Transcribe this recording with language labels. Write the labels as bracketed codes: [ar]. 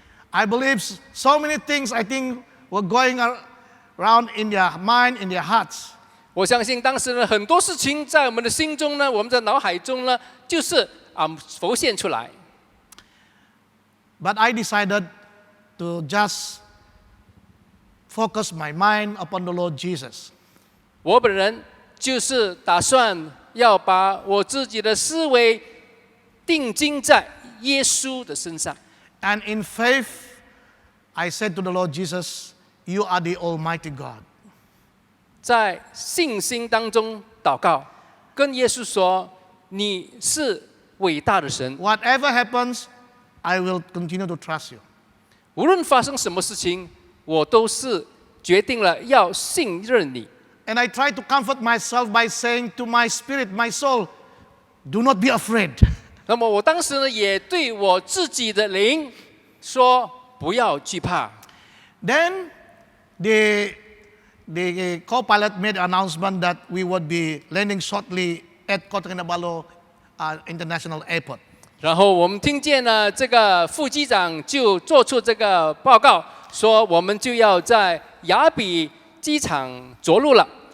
[en] I believe so many things, I think, were going around in their mind, in their hearts. [zh] 我相信当时呢，很多事情在我们的心中呢，我们的脑海中呢，就是浮现出来。 [en] But I decided to just focus my mind upon the Lord Jesus. [zh] 我本人就是打算要把我自己的思维定睛在耶稣的身上。 [en] And in faith, I said to the Lord Jesus, You are the Almighty God. [zh] 在信心当中祷告，跟耶稣说：“你是伟大的神， [en] Whatever happens, I will continue to trust you. [zh] 无论发生什么事情，我都是决定了要信任你。” [en] And I tried to comfort myself by saying to my spirit, my soul, Do not be afraid. [zh] 那么我当时呢，也对我自己的灵说：“不要惧怕。” [en] Then the co-pilot made an announcement that we would be landing shortly at Kota Kinabalu International Airport. [zh] 然后我们听见呢，这个副机长就做出这个报告，说我们就要在雅比机场着陆了。